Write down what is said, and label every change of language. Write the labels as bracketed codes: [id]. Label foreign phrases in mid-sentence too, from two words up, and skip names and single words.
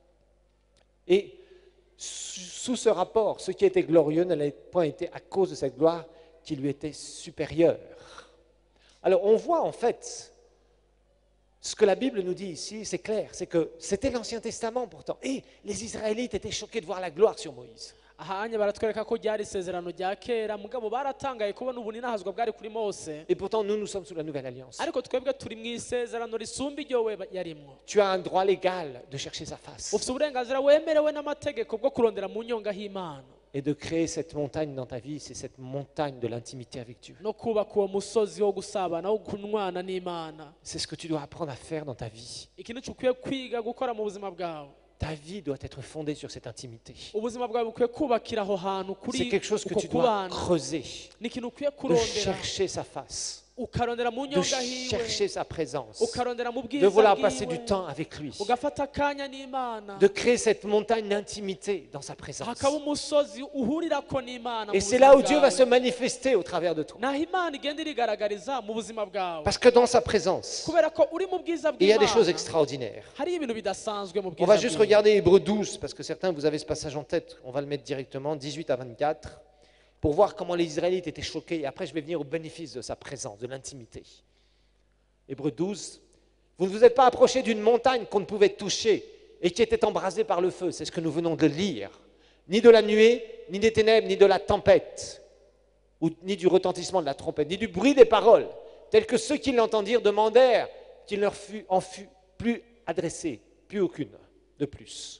[fr] Et sous ce rapport, ce qui était glorieux ne l'a point été à cause de cette gloire qui lui était supérieure. Alors on voit en fait, ce que la Bible nous dit ici, c'est clair, c'est que c'était l'Ancien Testament pourtant. Et les Israélites étaient choqués de voir la gloire sur Moïse. [rn] Ahanye baratwereka ko ryari isezerano rya kera, mugabo baratangaye kubona ubuninahazwa bwari kuri Mose. [fr] Et pourtant, nous sommes sous la Nouvelle Alliance. [rn] Ariko twebwe turi mu isezerano risumba iryo we yarimwo. [fr] Tu as un droit légal de chercher sa face [rn] Ufite uburenganzira wemerewe n'amategeko bwo kurondera mu nyonga h'Imana [fr] et de créer cette montagne dans ta vie. C'est cette montagne de l'intimité avec Dieu. [rn] no kubaka uwo musozi wo gusabana wo kunwana n'Imana. [fr] C'est ce que tu dois apprendre à faire dans ta vie. [rn] Ikintu ukwiye kwiga gukora mu buzima bwawe. [fr] Ta vie doit être fondée sur cette intimité. [rn] Ubuzima bwawe bukwiye kubakira aho hantu [fr] C'est [rn] kuri [fr] quelque chose que [rn] uko [fr] tu dois [rn] kubana. [fr] creuser, [rn] Ni ikintu ukwiye [fr] de [rn] kurondera, [fr] chercher sa face, [rn] ukarondera mu [fr] de [rn] nyonga hiwe, [fr] chercher sa présence, [rn] ukarondera mu [fr] de [rn] bwiza [fr] vouloir passer du [rn] bwiwe, [fr] temps avec lui, [rn] ugafata akanya n'Imana, [fr] de créer cette montagne d'intimité dans sa présence. [rn] hakaba umusozi uhurirako n'Imana mu [fr] Et c'est [rn] buzima [fr] là où Dieu va [rn] bwawe. [fr] se manifester au travers de toi. [rn] naho Imana igenda irigaragariza mu buzima bwawe, [fr] Parce que dans sa présence, [rn] kubera ko uri mu bwiza [fr] il y a des choses [rn] bw'Imana [fr] extraordinaires. [rn] hari ibintu bidasanzwe mu [fr] On [rn] bwiza [fr] va juste [rn] bwiwe. [fr] regarder Hébreux 12, parce que certains, vous avez ce passage en tête, on va le mettre directement, 18 à 24, pour voir comment les Israélites étaient choqués. Et après, je vais venir au bénéfice de sa présence, de l'intimité. Hébreux 12, vous ne vous êtes pas approchés d'une montagne qu'on ne pouvait toucher et qui était embrasée par le feu, c'est ce que nous venons de lire, ni de la nuée, ni des ténèbres, ni de la tempête, ni du retentissement de la trompette, ni du bruit des paroles, tels que ceux qui l'entendirent demandèrent qu'il leur en fût plus adressé, plus aucune de plus.